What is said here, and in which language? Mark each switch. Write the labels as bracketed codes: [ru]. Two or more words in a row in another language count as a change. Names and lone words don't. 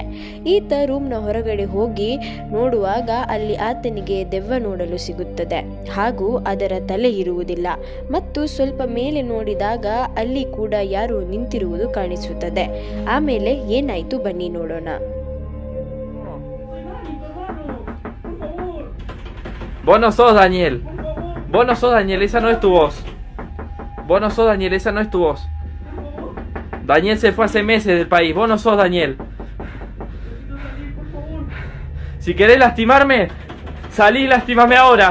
[kn] ಈತ ರೂಮ್ನ ಹೊರಗಡೆ ಹೋಗಿ ನೋಡುವಾಗ ಅಲ್ಲಿ ಆತನಿಗೆ ದೆವ್ವ ನೋಡಲು ಸಿಗುತ್ತದೆ ಹಾಗೂ ಅದರ ತಲೆ ಇರುವುದಿಲ್ಲ. ಮತ್ತು ಸ್ವಲ್ಪ ಮೇಲೆ ನೋಡಿದಾಗ ಅಲ್ಲಿ ಕೂಡ ಯಾರು ನಿಂತಿರುವುದು ಕಾಣಿಸುತ್ತದೆ. ಆಮೇಲೆ ಏನಾಯ್ತು ಬನ್ನಿ ನೋಡೋಣ. [es] Vos no sos Daniel. Vos no sos Daniel, esa no es tu voz. Vos no sos Daniel, esa no es tu voz. Daniel se fue hace meses del país. Vos no sos Daniel. Si querés lastimarme, salí y lastimame ahora.